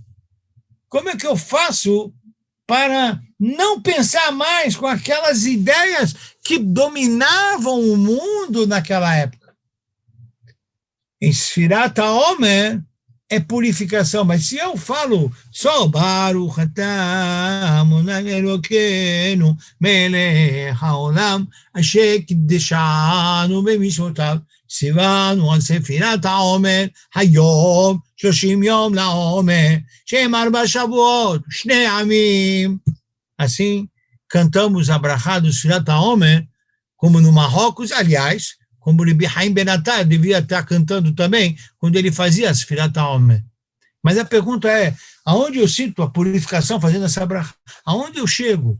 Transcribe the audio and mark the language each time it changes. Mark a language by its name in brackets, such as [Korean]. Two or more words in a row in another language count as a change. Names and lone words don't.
[Portuguese] Como é que eu faço para não pensar mais com aquelas ideias que dominavam o mundo naquela época? Em Sfirat HaOmer é purificação, mas se eu falo só [Hebrew] ברוך אתה אדוני אלוקינו מלך העולם אשר קדשנו במצוותיו ציוונו על ספירת העומר היום 30 יום לעומר, שהם 4 שבועות, 2 עמים. [Portuguese] Assim, cantamos a brachá do [Hebrew] ספירת העומר, [Portuguese] como no Marrocos, aliás, como o Rabbi Haim Ben Attar devia estar cantando também, quando ele fazia a [Hebrew] ספירת העומר. [Portuguese] Mas a pergunta é, aonde eu sinto a purificação fazendo essa brachá? Aonde eu chego?